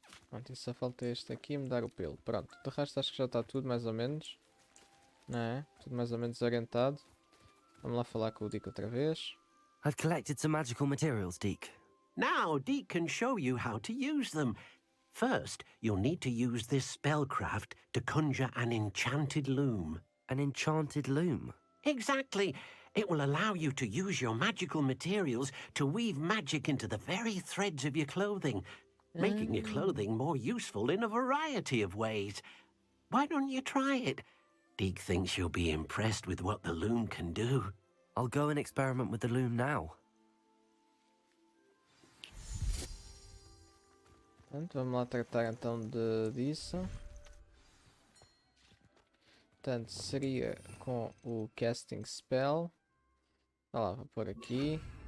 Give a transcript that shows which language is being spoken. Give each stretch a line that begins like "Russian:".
Portuguese: Pronto, e só falta este aqui e mudar o pelo. Pronto, de resto acho que já está tudo mais ou menos. Não é? Tudo mais ou menos orientado. Vamos lá falar com o Dick outra vez.
English: I've collected some magical materials, Deke. Now, Deke can show you how to use them. First, you'll need to use this spellcraft to conjure an enchanted loom. An enchanted loom. Exactly. It will allow you to use your magical materials to weave magic into the very threads of your clothing, making your clothing more useful in a variety of ways. Why don't you try it? Deke thinks you'll be impressed with what the loom can do. I'll go and experiment with the loom now.
Portuguese: Portanto, vamos lá tratar então disso. Portanto, seria com o casting spell. Olha lá, vou pôr aqui.